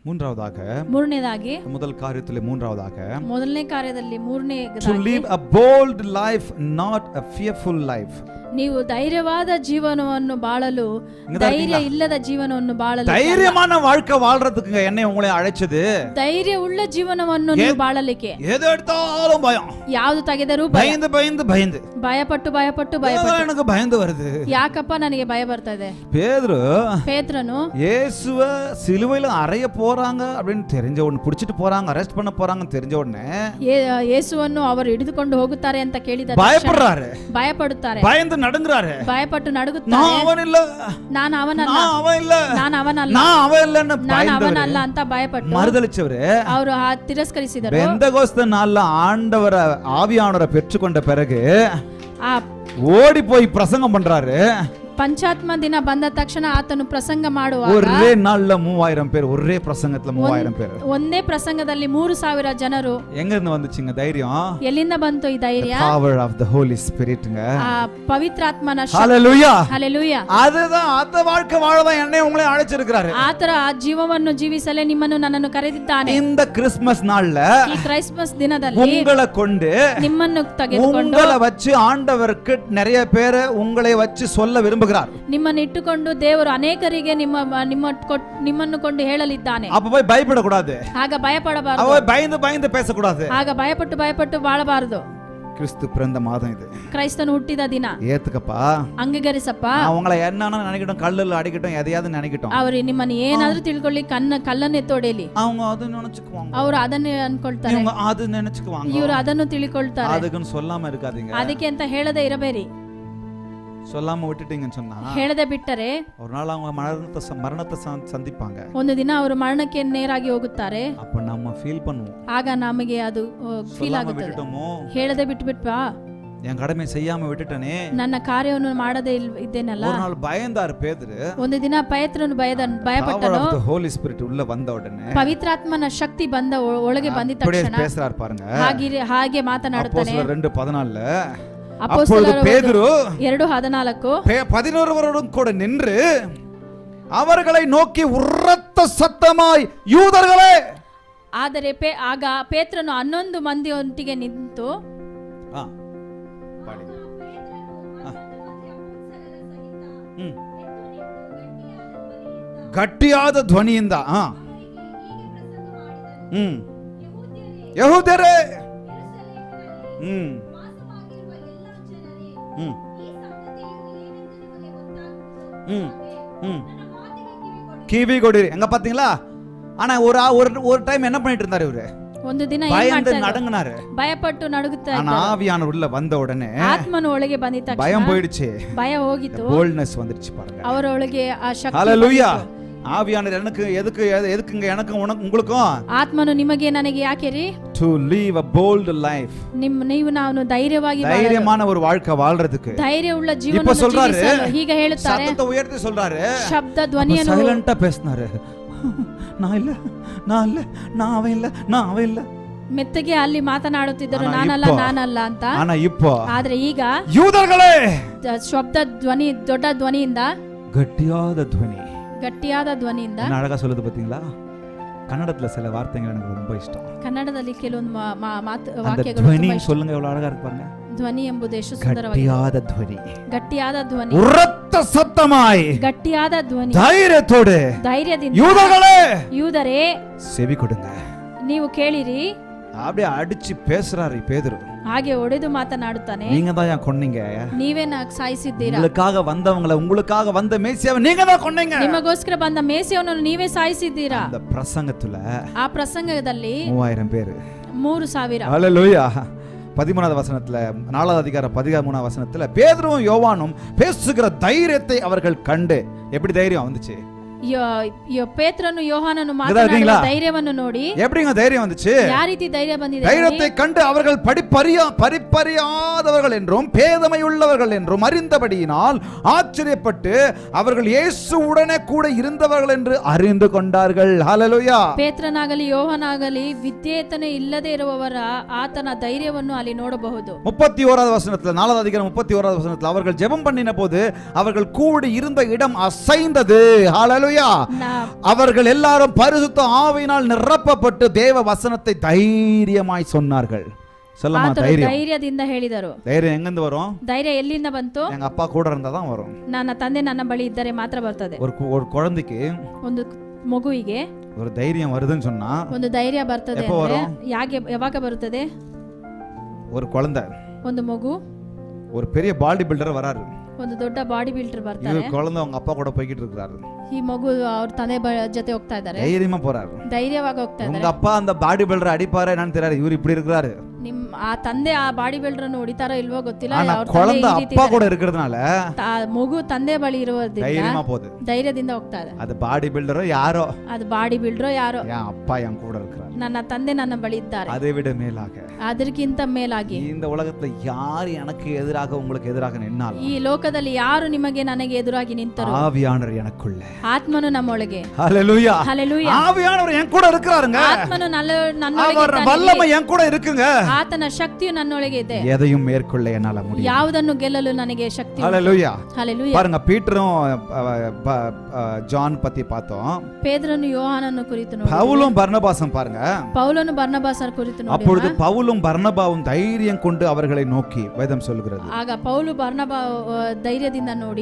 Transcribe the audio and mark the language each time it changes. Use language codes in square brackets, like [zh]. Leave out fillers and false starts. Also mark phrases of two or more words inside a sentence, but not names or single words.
[kn] ಮೂರನೇದಾಗಿ ಮೊದಲನೇ ಕಾರ್ಯದಲ್ಲಿ [en] to live a bold life, not a fearful life. [kn] ನೀವು ಧೈರ್ಯವಾದ ಜೀವನವನ್ನು ಬಾಳಲು, ಧೈರ್ಯ ಇಲ್ಲದ ಜೀವನವನ್ನು ಬಾಳಲು, [ta] தைரியமான வாழ்க்கை வாழ்றதுக்கு என்னை உங்களை அழைச்சது. [kn] ಧೈರ್ಯ ಉಳ್ಳ ಜೀವನವನ್ನು ನೀವು ಬಾಳಲಿಕ್ಕೆ. [ta] எது எடுத்தாலும் பயம், [kn] ಯಾವುದು ತೆಗೆದರೂ [ta] பயந்து பயந்து பயந்து, [kn] ಭಯಪಟ್ಟು [ta] எனக்கு பயந்து வருது. [kn] ಯಾಕಪ್ಪ ನನಗೆ ಭಯ ಬರ್ತಾ ಇದೆ. ಪೇತ್ರನು [ta] இயேசுவ சிலுவையில அறைய போறாங்க அப்படின்னு தெரிஞ்ச உடனே, புடிச்சிட்டு போறாங்க, அரெஸ்ட் பண்ண போறாங்கன்னு தெரிஞ்ச உடனே [kn] ಯೇಸುವನ್ನು ಅವರು ಹಿಡಿದುಕೊಂಡು ಹೋಗುತ್ತಾರೆ ಅಂತ ಕೇಳಿದ [ta] பயப்படுறாரு, [kn] ಭಯಪಡುತ್ತಾರೆ, [ta] பயந்து நடுங்குறாரு, [kn] ಭಯಪಟ್ಟು ನಡುಗುತ್ತಾರೆ. [ta] நான் அவன் இல்ல, [kn] ನಾನು ಅವನಲ್ಲ, [ta] நான் அவன் இல்ல, [kn] ನಾನು ಅವನಲ್ಲ, [ta] நான் அவன் இல்லன்னு [kn] ನಾನು ಅವನಲ್ಲ ಅಂತ ಭಯಪಟ್ಟು [ta] மறுதலிச்சவரு [kn] ಅವರು ತಿರಸ್ಕರಿಸಿದರು. [ta] பெந்தகோஸ்து நாள்ல ஆண்டவர ஆவியானவரை பெற்றுக்கொண்ட பிறகு ஓடி போய் பிரசங்கம் பண்றாரு. [kn] ಪಂಚಾತ್ಮ ದಿನ ಬಂದ ತಕ್ಷಣ ಆತನು ಪ್ರಸಂಗ ಮಾಡುವಾಗ [ta] ஒரே நாள்ல 3000 பேர், ஒரே பிரசங்கத்துல 3000 பேர், [kn] ಒಂದೇ ಪ್ರಸಂಗದಲ್ಲಿ 3000 ಜನರು. [ta] எங்க இருந்து வந்துச்சுங்க தைரியம்? [kn] ಎಲ್ಲಿಂದ ಬಂತು ಈ ಧೈರ್ಯ? [en] power of the holy spiritங்க, [kn] ಪವಿತ್ರಾತ್ಮನ ಶಕ್ತಿ. [ta] ஹalleluya, ஹalleluya. அதுதான் அந்த வாழ்க்கை வாழதான் என்னை உங்களை அழைச்சிருக்காரு. [kn] ಆತರ ಆ ಜೀವವನ್ನು ಜೀವಿಸಲೇ ನಿಮ್ಮನ್ನು ನನ್ನನ್ನು ಕರೆದಿದ್ದಾನೆ. [ta] இந்த கிறிஸ்மஸ் நாள்ல, [kn] ಈ ಕ್ರಿಸ್ಮಸ್ ದಿನದಲ್ಲಿ [ta] உங்களை கொண்டு, [kn] ನಿಮ್ಮನ್ನು ತೆಗೆದುಕೊಂಡು, [ta] உங்களை வச்சு ஆண்டவருக்கு நிறைய பேரை உங்களை வச்சு சொல்ல விரும்புகிறார். [kn] ನಿಮ್ಮನ್ನು ಇಟ್ಟುಕೊಂಡು ದೇವರು ಅನೇಕರಿಗೆ ನಿಮ್ಮನ್ನು ಕೊಂಡು ಹೇಳಲಿದ್ದಾನೆ. [ta] அப்ப போய் பயப்படக்கூடாது, [kn] ಆಗ ಭಯಪಡಬಾರದು, [ta] அவ பயந்து பயந்து பேசக்கூடாது, [kn] ಆಗ ಭಯಪಟ್ಟು ಬಾಳಬಾರದು. [ta] கிறிஸ்து பிறந்த மாதம் இது, [kn] ಕ್ರೈಸ್ತನು ಹುಟ್ಟಿದ ದಿನ. [ta] ஏத்துக்கப்பா, [kn] ಅಂಗೀಕರಿಸಪ್ಪ. [ta] அவங்களை என்னன்னு நினைக்கட்டும், கல்லுல அடிக்கட்டும், எதையாவது நினைக்கட்டும், [kn] ಅವರು ನಿಮ್ಮನ್ನು ಏನಾದ್ರೂ ತಿಳ್ಕೊಳ್ಳಿ, ಕಲ್ಲನ್ನು ಎತ್ತೊಡೆಯಲಿ, [ta] அவங்க ಅದು நினைச்சுக்குவாங்க, [kn] ಅವರು ಅದನ್ನೇ ಅನ್ಕೊಳ್ತಾರೆ, [ta] இவங்க அது நினைச்சுக்குவாங்க, [kn] ಇವರು ಅದನ್ನು ತಿಳಿಕೊಳ್ತಾರೆ. [ta] அதுக்குன்னு சொல்லாம இருக்காதீங்க. [kn] ಅದಕ್ಕೆ ಅಂತ ಹೇಳದೆ ಇರಬೇಡಿ. [ta] சொல்லாம விட்டுட்டீங்கன்னு சொன்னா, [kn] ಹೇಳದೆ ಬಿಟ್ಟರೆ [ta] ஒரு நாள் அவங்க மரணத்தை சந்திப்பாங்க. [kn] ಒಂದು ದಿನ ಅವರು ಮರಣಕ್ಕೆ ನೇರಾಗಿ ಹೋಗುತ್ತಾರೆ. [ta] அப்ப நம்ம ஃபீல் பண்ணுவோம், [kn] ಆಗ ನಮಗೆ ಅದು ಫೀಲ್ ಆಗುತ್ತದೆ. ಹೇಳದೆ ಬಿಟ್ಬಿಟ್ವಾ, [ta] என் கடமை செய்யாம விட்டுட்டனே, [kn] ನನ್ನ ಕಾರ್ಯವನ್ನು ಮಾಡದೆ ಇದ್ದೇನಲ್ಲ. [ta] ஒரு நாள் பயந்தார் பேதுரு. [kn] ಒಂದು ದಿನ ಪೇತ್ರನು ಭಯಪಟ್ಟನು. [en] Holy Spirit [ta] உள்ள வந்த உடனே, [kn] ಪವಿತ್ರಾತ್ಮನ ಶಕ್ತಿ ಬಂದ ಒಳಗೆ ಬಂದ ತಕ್ಷಣ [ta] பேசுறார் பாருங்க, [kn] ಹಾಗೆ ಮಾತನಾಡುತ್ತಾನೆ. [ta] அப்போஸ்தலர் 2:14 அப்போஸ்தலர் 2:14 11 கூட நின்று அவர்களை நோக்கி உரத்த சத்தமாய், யூதர்களே. [kn] ಆದರೆ ಆಗ ಪೇತ್ರನು 11 ಮಂದಿಯೊಂದಿಗೆ ನಿಂತು, ಗಟ್ಟಿಯಾದ ಧ್ವನಿಯಿಂದ, ಯೆಹೂದ್ಯರೇ, [ta] கிவி கொடிரி. எங்க பாத்தீங்களா? ஆனா ஒரு டைம் என்ன பண்ணிட்டு இருந்தாரு இவரு? [kn] ಒಂದು ದಿನ [ta] பயந்து நடுங்கினாரு, [kn] ಭಯಪಟ್ಟು ನಡುಗುತ್ತಾ. [ta] ஆனா ஆவியானவர் உள்ள வந்த உடனே [kn] ಆತ್ಮನು ಒಳಗೆ ಬಂದ ತಕ್ಷಣ [ta] பயம் போயிடுச்சு, [kn] ಭಯ ಹೋಗಿತು, [ta] boldness வந்துருச்சு பாருங்க. [kn] ಅವರ ಒಳಗೆ ಆ ಶಕ್ತಿ. [ta] ஹalleluya. ஆவியானவர் எதுக்குங்க எனக்கும் உங்களுக்கும்? [kn] ಆತ್ಮನು ನಿಮಗೆ ನನಗೆ ಯಾಕೆರಿ? [en] to live a bold life, [kn] ನೀವು ನಾನು ಧೈರ್ಯವಾಗಿ [ta] தைரியமான ஒரு வாழ்க்கை வாழ்றதுக்கு, [kn] ಧೈರ್ಯವುಳ್ಳ ಜೀವನವನ್ನು ಜೀವಿಸಲು. ಹೀಗೆ ಹೇಳುತ್ತಾರೆ, [ta] சத்தத்தை உயர்த்தி சொல்றாரு, [kn] ಶಬ್ದ ಧ್ವನಿಯನ್ನು [ta] ಸೈಲೆಂಟಾ பேசினாரு. நான் இல்ல, நான் அவன் இல்ல. [kn] ಮೆತ್ತಗೆ ಅಲ್ಲಿ ಮಾತನಾಡುತ್ತಿದ್ದರು, ನಾನಲ್ಲ ಅಂತ. ಆದ್ರೆ ಈಗ [ta] ಯೂದர்களே, [kn] ಶಬ್ದ ಧ್ವನಿ, ದೊಡ್ಡ ಧ್ವನಿಯಿಂದ, ಗಟ್ಟಿಯಾದ ಧ್ವನಿಯಿಂದ [ta] அழகா சொல்லுது பாத்தீங்களா? கன்னடத்துல சில வார்த்தைகள் எனக்கு ரொம்ப இஷ்டம். [kn] ಕನ್ನಡದಲ್ಲಿ ಕೆಲವೊಂದು ವಾಕ್ಯಗಳು ಧ್ವನಿ [ta] சொல்லுங்க, எவ்வளவு அழகா இருக்கு பாருங்க. [kn] ಧ್ವನಿ ಎಂಬುದು ಎಷ್ಟು ಸುಂದರವಾಗಿದೆ. ಗಟ್ಟಿಯಾದ ಧ್ವನಿ, [ta] உரத்த சத்தமாய், [kn] ಗಟ್ಟಿಯಾದ ಧ್ವನಿ, [ta] ಧೈರ್ಯತೋಡೆ, [kn] ಧೈರ್ಯದಿಂದ, ಯೂದರೇ [ta] செவி கொடுங்க, [kn] ನೀವು ಕೇಳಿರಿ. [ta] அப்படியே அடிச்சு பேசுறாரு பேதுரு. [kn] ಹಾಗೆ ಒಡೆದು ಮಾತನಾಡುತ್ತಾನೆ, [ta] நீங்க தான் கொன்னீங்க, [kn] ನೀವೇ ಸಾಯಿಸಿದ್ದೀರಾ, [ta] உங்களுக்காக வந்த மேசியாவை நீங்க தான் கொன்னீங்க, [kn] ನಿಮಗೋಸ್ಕರ ಬಂದ ಮೇಸಿಯವನನ್ನು ನೀವೇ ಸಾಯಿಸಿದ್ದೀರಾ. [ta] அந்த பிரசங்கத்துல, [kn] ಆ ಪ್ರಸಂಗದಲ್ಲಿ [ta] 3000 பேர், [kn] 3000. [ta] ஹalleluya. 13வது வசனத்துல, 4வது அதிகாரம் 13வது வசனத்துல, பேதுருவும் யோவானும் பேசுகிற தைரியத்தை அவர்கள் கண்டு, எப்படி தைரியம் வந்துச்சு? [kn] ಪೇತ್ರನು ಯೋಹಾನನು ಮಾತನಾಡುವ ಧೈರ್ಯವನ್ನು ನೋಡಿ [ta] எப்படிங்க தைரியம் வந்துச்சு? [kn] ಯಾವ ರೀತಿ ಧೈರ್ಯ ಬಂದಿದೆ? [ta] தைரியத்தை கண்டு அவர்கள் படிப்பறியாதவர்கள் என்றும் பேதமையுள்ளவர்கள் என்றும் அறிந்தபடியினால் ஆச்சரியப்பட்டு அவர்கள் இயேசுவுடனே கூட இருந்தவர்கள் என்று அறிந்து கொண்டார்கள். ஹalleluya. [kn] ಪೇತ್ರನಾಗಲಿ ಯೋಹಾನಾಗಲಿ ವಿದ್ಯೇತನೆ ಇಲ್ಲದೆ ಇರುವವರ ಆತನ ಧೈರ್ಯವನ್ನು ಅಲ್ಲಿ ನೋಡಬಹುದು. [ta] 31வது வசனத்துல, 4வது அதிகாரம் 31வது வசனத்துல, அவர்கள் ஜெபம் பண்ணின போது அவர்கள் கூடி இருந்த இடம் அசைந்தது. ஹalleluya. ஹalleluya. அவர்கள் எல்லாரும் பரிசுத்த ஆவியினால் நிரப்பப்பட்டு தேவ வசனத்தை தைரியமாய் சொன்னார்கள். சொல்லமா தைரியம்? [kn] ಧೈರ್ಯದಿಂದ ಹೇಳಿದರು. [ta] தைரியம் எங்கிருந்து வரும்? [kn] ಧೈರ್ಯ ಎಲ್ಲಿಂದ ಬಂತು? [ta] எங்க அப்பா கூட இருந்தா தான் வரும். [kn] ನನ್ನ ತಂದೆ ನನ್ನ ಬಳಿ ಇದ್ದರೆ ಮಾತ್ರ ಬರ್ತದೆ. [ta] ஒரு குழந்தைக்கு [kn] ಒಂದು ಮಗುವಿಗೆ [ta] ஒரு தைரியம் வருதுன்னு சொன்னா [kn] ಒಂದು ಧೈರ್ಯ ಬರ್ತದೆ ಅಂದ್ರೆ ಯಾವಾಗ ಬರುತ್ತದೆ? [ta] ஒரு குழந்தை, [kn] ಒಂದು ಮಗು, [ta] ஒரு பெரிய [en] body builder [ta] வராரு. [kn] ಒಂದು ದೊಡ್ಡ [en] body builder [kn] ಬರ್ತಾರೆ. [ta] ಈ குழந்தை அவங்க அப்பா கூட போய்கிட்டு இருக்காரு. [kn] ಈ ಮಗು ಅವ್ರ ತಂದೆ ಜೊತೆ ಹೋಗ್ತಾ ಇದ್ದಾರೆ. [ta] தைரியமா போறாரு. [kn] ಧೈರ್ಯವಾಗಿ ಹೋಗ್ತಾ ಇದ್ದಾರೆ. [ta] உங்க அப்பா அந்த [en] body builder [ta] அடிப்பாரே என்னன்னு தெரியல, இவர் இப்படி இருக்காரு. [kn] ಆ ತಂದೆ ಆ [en] body builder [kn] ಅನ್ನು ಹೊಡಿತಾರೋ ಇಲ್ವೋ ಗೊತ್ತಿಲ್ಲ. [ta] குழந்தை அப்பா கூட இருக்கிறதுனால [kn] ಮಗು ತಂದೆ ಬಳಿ ಇರೋದ್ರಿಂದ [ta] தைரியமா போகுது, [kn] ಧೈರ್ಯದಿಂದ ಹೋಗ್ತಾ ಇದೆ. [ta] அது [en] body buildero [ta] யாரோ, [kn] ಅದು [en] body buildero [kn] ಯಾರೋ, [ta] என் அப்பா என் கூட இருக்கிறார், [kn] ನನ್ನ ತಂದೆ ನನ್ನ ಬಳಿ ಇದ್ದಾರೆ. [ta] அதை விட மேலாக [kn] ಅದಕ್ಕಿಂತ ಮೇಲಾಗಿ [ta] இந்த உலகத்துல யார் எனக்கு எதிராக உங்களுக்கு எதிராக நின்னாலும் [kn] ಈ ಲೋಕದಲ್ಲಿ ಯಾರು ನಿಮಗೆ ನನಗೆ ಎದುರಾಗಿ ನಿಂತರು, [ta] ஆவியானவர் எனக்குள்ள, [kn] ಆತ್ಮನು ನಮ್ಮೊಳಗೆ. [ta] ஹalleluya, [kn] ಹalleluya. [ta] ஆவியானவர் என் கூட இருக்கிறாருங்க. [kn] ಆತ್ಮನು ನನ್ನೊಳಗೆ [ta] அவர் வல்லமை என் கூட இருக்குங்க. [kn] ಆತನ ಶಕ್ತಿಯು ನನ್ನೊಳಗೆ ಇದೆ. [ta] எதையும் மேற்கொள்ள என்னால முடியும். [kn] ಯಾವುದನ್ನು ಗೆಲ್ಲಲು ನನಗೆ ಶಕ್ತಿ. [ta] ஹalleluya. [kn] ಹalleluya. [ta] பாருங்க, பீட்டரும் ஜான் பத்தி பார்த்தோம். [kn] ಪೇತ್ರನು ಯೋಹಾನನು ಕುರಿತು ನೋಡಿ. [ta] பவுலும் பர்னபாசும் பாருங்க. [kn] ಪೌಲನು ಬರ್ನಬಾಸರ ಕುರಿತು ನೋಡಿ. [ta] அப்பொழுது பவுலும் பர்னபாவும் தைரியம் கொண்டு அவர்களை நோக்கி வேதம் சொல்கிறது. [kn] ಆಗ ಪೌಲು ಬರ್ನಬಾ ಧೈರ್ಯದಿಂದ ನೋಡಿ.